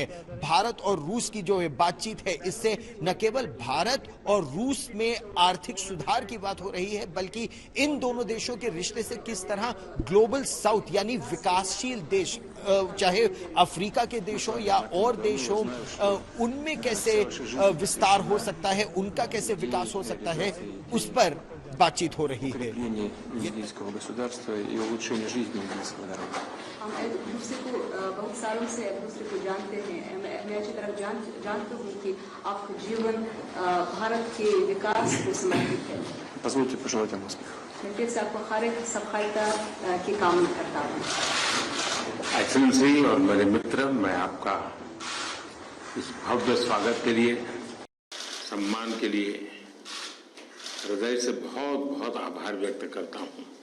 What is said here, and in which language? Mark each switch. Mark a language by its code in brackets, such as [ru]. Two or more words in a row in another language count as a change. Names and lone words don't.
[hi] भारत और रूस की जो बातचीत है इससे न केवल भारत और रूस में आर्थिक सुधार की बात हो रही है बल्कि इन दोनों देशों के रिश्ते से किस तरह [en] Global South [hi] यानी विकासशील देश, चाहे अफ्रीका के देश हो या और देश हो, उनमें कैसे विस्तार हो सकता है, उनका कैसे विकास हो सकता है, उस पर बातचीत हो रही है। हम एक दूसरे को बहुत सालों से एक दूसरे को जानते हैं। मैं अच्छी तरह जानता हूँ कि आपका जीवन भारत के विकास को समर्पित है। [ru] Позвольте пожелать вам успеха. [hi] मैं फिर से आपको हर एक सफलता की कामना करता हूँ। एक्सेलेंसी और मेरे मित्र, मैं आपका इस भव्य स्वागत के लिए, सम्मान के लिए हृदय से बहुत बहुत आभार व्यक्त करता हूँ।